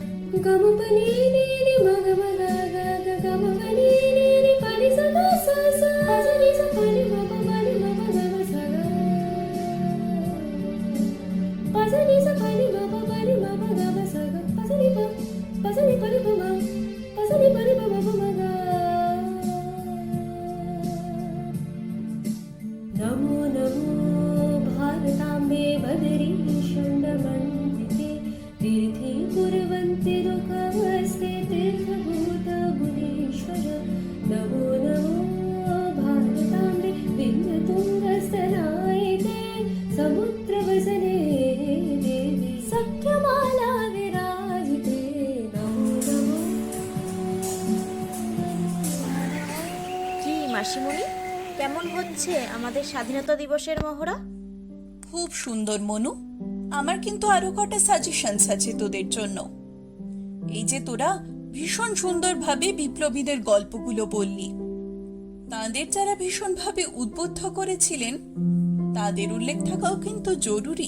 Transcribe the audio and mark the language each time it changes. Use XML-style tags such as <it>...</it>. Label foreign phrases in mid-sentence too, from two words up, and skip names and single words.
<sa>গম পানি নি নি মগ মগ গা গা গম পানি নি নি পানি সা গা সা সা সা নি সা পানি ম প পানি ম প গা মা সা গা পা সা নি সা পানি ম প পানি ম প গা মা সা গা পা সা নি পা নি প মা পা সা নি পা নি প ম প মা গা नमो नमो भारताम्बे बदरी षण्डमण्डिते तीर्थे कुर्वन्ति दुःखमस्ते तीर्थभूत भुवनेश्वर नमो नमो भारताम्बे बिन्दुतुङ्गस्तनायिते समुद्रवसने देवी सख्यमाला विराजिते नमो नमो</sa> <bn>কি মাসিমণি, কেমন হচ্ছে আমাদের স্বাধীনতা দিবসের মহড়া? খুব সুন্দর মনু। আমার কিন্তু আরো কটা সাজেশনস আছে তোদের জন্য। এই যে তোরা ভীষণ সুন্দরভাবে বিপ্লবীদের গল্পগুলো বললি, তাদের যারা ভীষণভাবে উদ্বুদ্ধ করেছিলেন তাদের উল্লেখ থাকাও কিন্তু জরুরি।</bn>